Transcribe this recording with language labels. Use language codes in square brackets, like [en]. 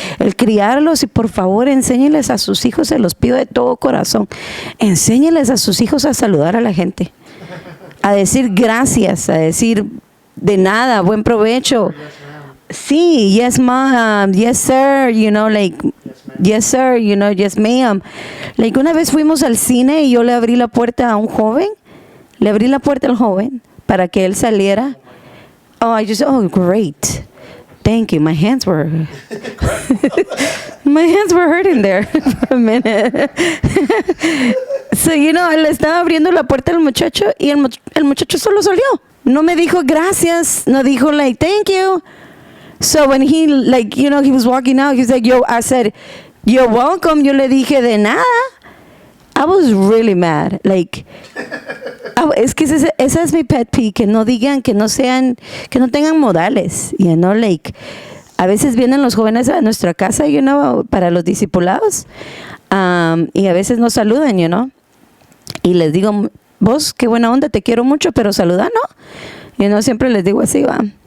[es] El criarlos, y por favor enséñeles a sus hijos, se los pido de todo corazón, enséñeles a sus hijos a saludar a la gente, a decir gracias, a decir de nada, buen provecho. [en] Sí, yes ma'am, yes sir, yes sir, yes ma'am. [es] Una vez fuimos al cine y yo le abrí la puerta a un joven, al joven para que él saliera. [en] Oh, great. Thank you. My hands were my hands were hurting there for a minute. [es] So, le estaba abriendo la puerta al muchacho y el muchacho solo salió. No me dijo gracias, no dijo [en] like thank you. So when he he was walking out, he's like, I said, you're welcome. [es] Yo le dije de nada. [en] I was really mad. [es] Es que esa es mi pet peeve, que no digan, que no tengan modales, a veces vienen los jóvenes a nuestra casa, para los discipulados, y a veces nos saludan, y les digo, vos, qué buena onda, te quiero mucho, pero saluda, ¿no? Siempre les digo así, va.